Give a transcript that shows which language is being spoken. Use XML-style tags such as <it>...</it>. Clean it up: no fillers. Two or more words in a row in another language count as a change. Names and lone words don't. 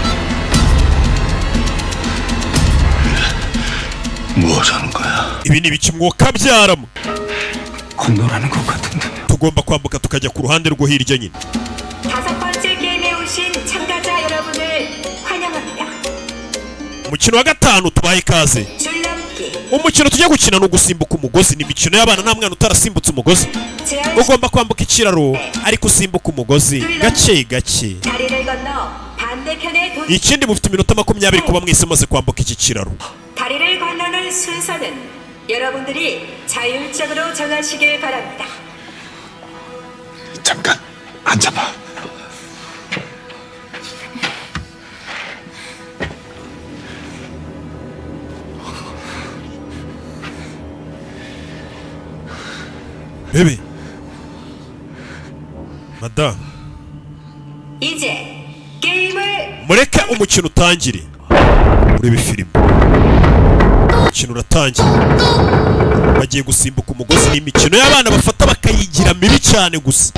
<ko>뭐 하자는 거야?</ko> <rw>ibi ni ibiki mwuka byaramo?</rw> <ko>건너라는 것 같은데.</ko> <rw>tugomba kwambuka tukajya ku ruhande rwo hirya nyine.</rw> <ko>5번째 게임에 오신 참가자 여러분을 환영합니다.</ko> <rw>umukino wa gatanu tubaye ikaze.</rw> <ko>줄넘기.</ko> <rw>umukino tujya gukina ni ugusimbuka umugozi. ni imikino y'abana, nta mwana utarasimbutse umugozi. ugomba kwambuka ikiraro ariko usimbuka umugozi gake gake.</rw> <ko>다리를 건너 반대편에</ko> <rw>ikindi mufite iminota 20 kuba mwese maze kwambuka iki kiraro.</rw> <ko>다리를 건너는 순서는 여러분들이 자율적으로 정하시길 바랍니다. 잠깐 앉아봐. 베비. 맞다. 이제 게임 게임을</ko> <rw>mureke umukino utangire urebe filime umukino uratangiye bagiye gusimbuka umugozi n'imikino y'abana bafata bakayigira mibi cyane gusa</rw>